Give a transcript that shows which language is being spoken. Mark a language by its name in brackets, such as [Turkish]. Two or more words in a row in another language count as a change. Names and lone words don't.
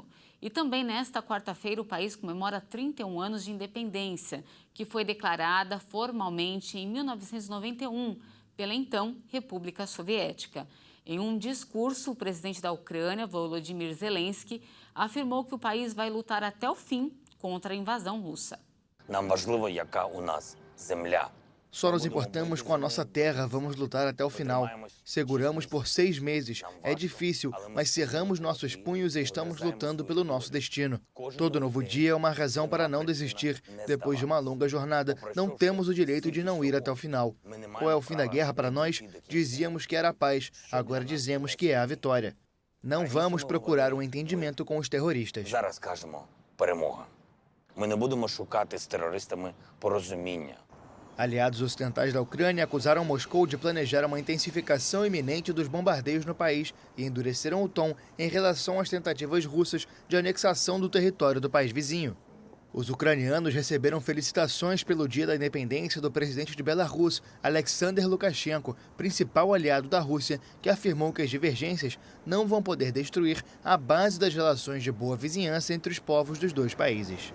[Portuguese] E também nesta quarta-feira o país comemora 31 anos de independência, que foi declarada formalmente em 1991 pela então República Soviética. Em um discurso, o presidente da Ucrânia, Volodymyr Zelensky, afirmou que o país vai lutar até o fim contra a invasão russa. [Ukrainian] Нам важливо, яка у нас земля. [Portuguese] Só nos importamos com a nossa terra, vamos lutar até o final. Seguramos por 6 meses. É difícil, mas cerramos nossos punhos e estamos lutando pelo nosso destino. Todo novo dia é uma razão para não desistir. Depois de uma longa jornada, não temos o direito de não ir até o final. Qual é o fim da guerra para nós? Dizíamos que era a paz, agora dizemos que é a vitória. Não vamos procurar um entendimento com os terroristas. [Ukrainian] Зараз кажемо перемога. Ми не будемо шукати з терористами порозуміння. [Portuguese] Aliados ocidentais da Ucrânia acusaram Moscou de planejar uma intensificação iminente dos bombardeios no país e endureceram o tom em relação às tentativas russas de anexação do território do país vizinho. Os ucranianos receberam felicitações pelo Dia da Independência do presidente de Belarus, Alexander Lukashenko, principal aliado da Rússia, que afirmou que as divergências não vão poder destruir a base das relações de boa vizinhança entre os povos dos dois países.